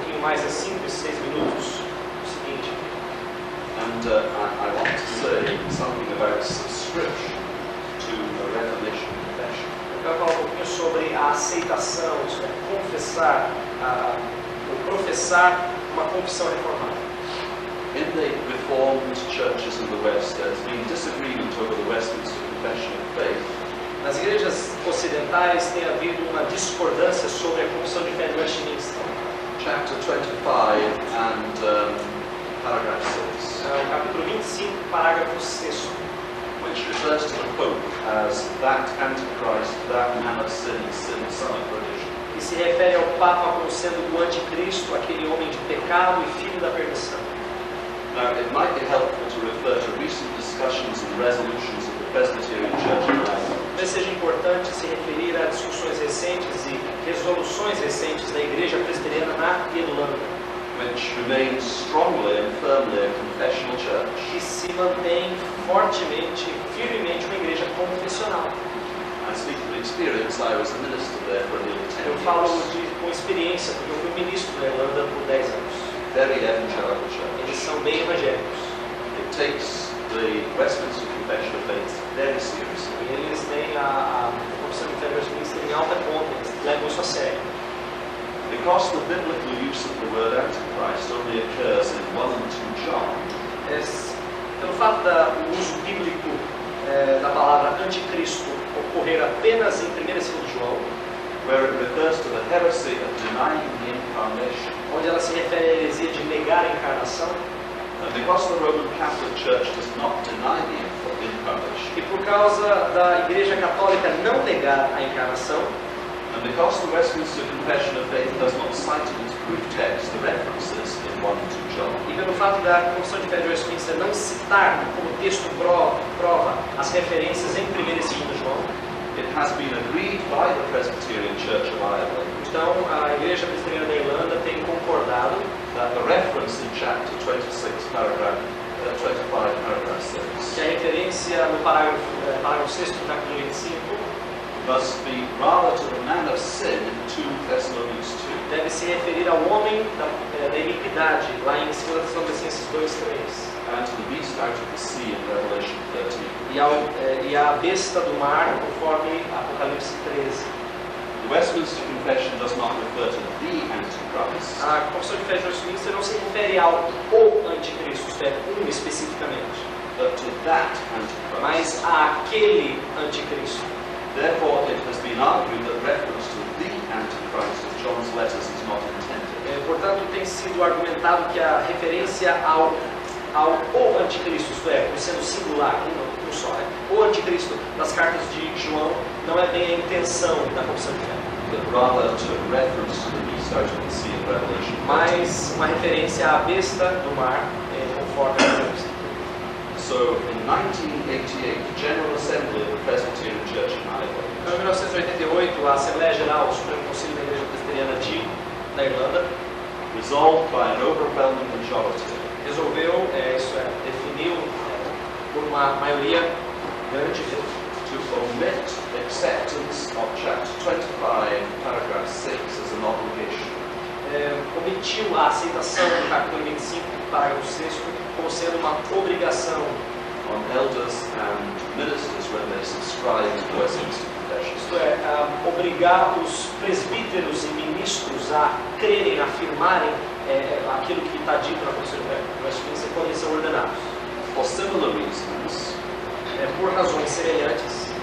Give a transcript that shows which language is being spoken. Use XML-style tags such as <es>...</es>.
<pt>mais em 5 e 6 minutos o seguinte.</pt> <en>And I want to say something about subscription to a Reformation confession.</en> <pt>Eu quero falar um pouquinho sobre a aceitação, isso é, confessar, ou professar uma confissão reformada.</pt> <en>In the Reformed churches in the West, there's been disagreement over the Westminster Confession of Faith.</en> <pt>Nas igrejas ocidentais tem havido uma discordância sobre a confissão de fé de Westminster.</pt> <en>Chapter 25 and paragraph 6.</en> <pt>O capítulo 25, parágrafo 6.</pt> <en>Which refers to the Pope as that Antichrist, that man of sin, sin son of perdition.</en> <pt>Que se refere ao Papa como sendo o anticristo, aquele homem de pecado e filho da perdição.</pt> <en>Now, it might be helpful to refer to recent discussions and resolutions of the Presbyterian Church in Ireland.</en> <pt>Talvez seja importante se referir a discussões recentes e resoluções recentes da Igreja Presbiteriana na Irlanda,</pt> <en>which remains strongly and firmly a confessional church.</en> <pt>que se mantém fortemente, firmemente uma igreja confessional.</pt> <en>I speak from experience. I was a minister there for nearly 10</en> <pt>Eu falo</pt> <en>years.</en> <pt>com experiência, porque eu fui ministro da Irlanda por 10 anos.</pt> <en>Very evangelical church.</en> <pt>Eles são bem evangélicos.</pt> <en>It takes the Westminster Confession of Faith very seriously.</en> <pt>E eles têm a confissão de fé de Westminster em alta conta, eles levam isso a sério.</pt> <en>Because the biblical use of the word Antichrist only occurs in 1 and 2 John,</en> <pt>Pelo fato do uso bíblico da palavra anticristo ocorrer apenas em 1 e 2 João,</pt> <en>where it refers to the heresy of denying the incarnation,</en> <pt>onde ela se refere à heresia de negar a encarnação,</pt> <en>and because the Roman Catholic Church does not deny the incarnation,</en> <pt>e por causa da Igreja Católica não negar a encarnação,</pt> <en>and because the Westminster Confession of Faith does not cite in its proof text the references in 1 and 2 John,</en> <pt>e pelo fato da Confissão de Fé de Westminster não citar como texto prova as referências em 1 e 2 João,</pt> <en>it has been agreed by the Presbyterian Church of Ireland</en> <pt>então a Igreja Presbiteriana da Irlanda tem concordado</pt> <en>that the reference in chapter 26, paragraph 25, paragraph 6</en> <pt>que a referência no parágrafo 6 do capítulo 25</pt> <en>must be rather to the man of sin in 2 Thessalonians 2,</en> <pt>deve se referir ao homem da iniquidade, lá em 2 Tessalonicenses 2:3,</pt> <en>and to the beast out of the sea in Revelation 13.</en> <pt>e à besta do mar, conforme Apocalipse 13.</pt> <en>The Westminster Confession does not refer to the Antichrist,</en> <pt>A Confissão de Fé de Westminster não se refere ao o anticristo, isto é, especificamente,</pt> <en>but to that Antichrist.</en> <pt>mas àquele anticristo.</pt> <en>Therefore, it has been argued that reference to the Antichrist of John's letters is not intended.</en> <pt>Portanto, tem sido argumentado que a referência ao o anticristo, isto é, sendo singular, um só, o anticristo das cartas de João, não é bem a intenção da Confissão de Fé,</pt> <en>But rather to reference to the beast out of the sea in Revelation 13.</en> <pt>mas uma referência à besta do mar, conforme Apocalipse.</pt> <en>So, in 1988, the General Assembly of the Presbyterian Church in Ireland</en> <pt>Então, em 1988, a Assembleia Geral, o Supremo Conselho da Igreja Presbiteriana da Irlanda,</pt> <en>resolved by an overwhelming majority</en> <pt>resolveu, definiu por uma maioria grande</pt> <en>to omit acceptance of chapter 25, paragraph 6 as an obligation.</en> <pt>omitiu a aceitação do capítulo 25, parágrafo 6, como sendo uma obrigação</pt> <en>On elders and ministers when they subscribe to the Westminster Confession.</en> <pt>isto é, obrigar os presbíteros e ministros a crerem, a afirmarem aquilo que está dito na Confissão de Fé de Westminster quando eles são ordenados.</pt> <en>For similar reasons,</en> <pt>Por razões semelhantes,</pt>